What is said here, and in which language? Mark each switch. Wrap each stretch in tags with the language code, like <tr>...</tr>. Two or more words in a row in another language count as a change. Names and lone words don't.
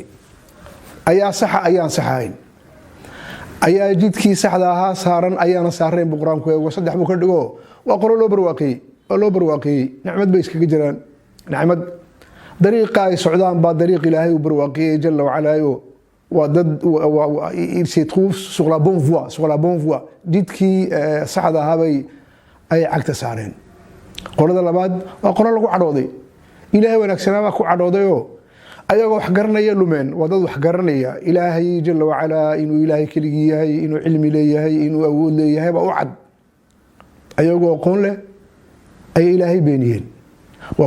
<so>ayaa saxa ayaan saxayn, ayaa jidkii saxda ahaa saaran ayaana saarayn buu quraanku eego. saddex buu ka dhigo waa qolo loo barwaaqeeyey nicmad bay iskaga jiraan. nicmad dariiqa ay socdaan baa dariiq ilaahay u barwaaqiyay</so> <ar>jalla wa ala</ar> <fr>il se trouve sur la bonne voie</fr> <so>jidkii saxda ahaabay ay cagta saareen qolada labaad waa qolo lagu cadhooday ilaahay wanaagsanaa baa ku cadhoodayoo ayagoo wax garanaya lumeen waa dad wax garanaya ilaahay</so> <ar>jalla wa ala</ar> <so>inuu ilaahay keligii yahay inuu cilmi leeyahay inuu awood leeyahay baa u cad ayagoo aqoon leh ay ilaahay beeniyeen waa</so>